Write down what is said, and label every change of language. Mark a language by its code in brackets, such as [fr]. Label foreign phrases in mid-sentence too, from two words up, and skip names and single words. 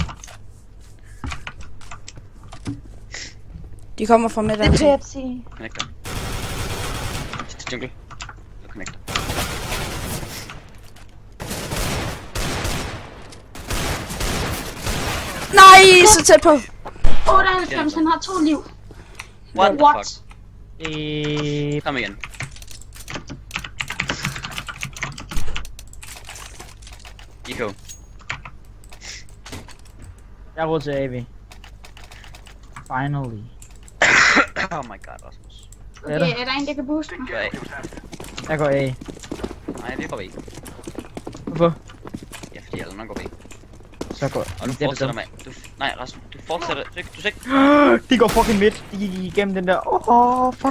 [da] De kommer fra midt. Det jeg sige. Connector. Sidste jungle. Så connector. Nej, så tæt på. 98, han har 2 liv. [en] What the What? fuck? [da] Kom igen. Iko. Jeg er råd til AV. [en] Finally. Oh my god, Rasmus. [da] Hvad er Okay, der? er der en, der kan booste mig? Gør A. Jeg går A. Nej, vi går B. Hvorfor? Ja, fordi alle andre går B. Så går Og du fortsætter med... Nej, Rasmus, du fortsætter... Du skal ikke... De går fucking midt. De gik igennem den der... Fuck.